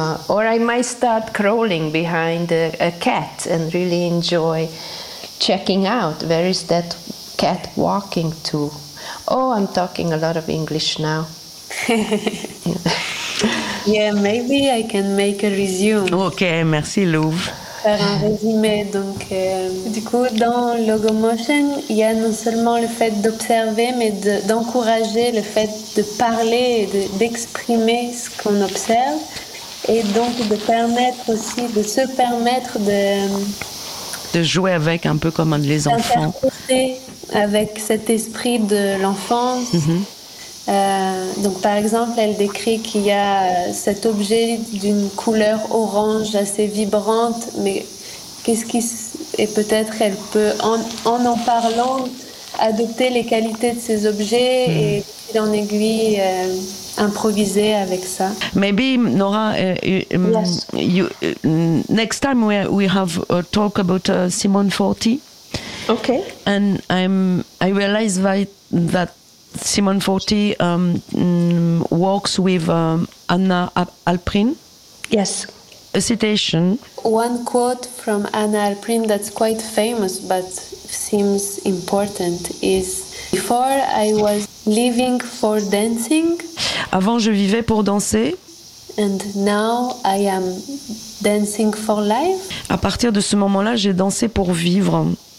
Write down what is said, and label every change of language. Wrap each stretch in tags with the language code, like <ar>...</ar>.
<en>Or I might start crawling behind a cat and really enjoy checking out, where is that cat walking to? Oh, I'm talking a lot of English now. Yeah, maybe I can make a resume.</en> <fr>Okay, merci Louvre. Un résumé. Donc, du coup, dans Logomotion, il y a non seulement le fait d'observer, mais d'encourager le fait de parler, d'exprimer ce qu'on observe, et donc de permettre aussi, de se permettre de jouer avec, un peu comme les enfants. D'interpréter avec cet esprit de l'enfance. Mm-hmm. Donc, par exemple, elle décrit qu'il y a cet objet d'une couleur orange assez vibrante, mais qu'est-ce qui et peut-être elle peut en parlant adopter les qualités de ces objets et fil en aiguille improviser avec ça.</fr> <en>Maybe Nora, yes. You, next time we have a talk about Simone Forti. Okay. And I realize that Simone Forti works with Anna Alprin. Yes. A citation. One quote from Anna Alprin that's quite famous but seems important is, Before I was living for dancing.</en> <fr>Avant, je vivais pour danser.</fr> <en>And now I am dancing for life.</en> <fr>À partir de ce moment-là, j'ai dansé pour vivre.</fr>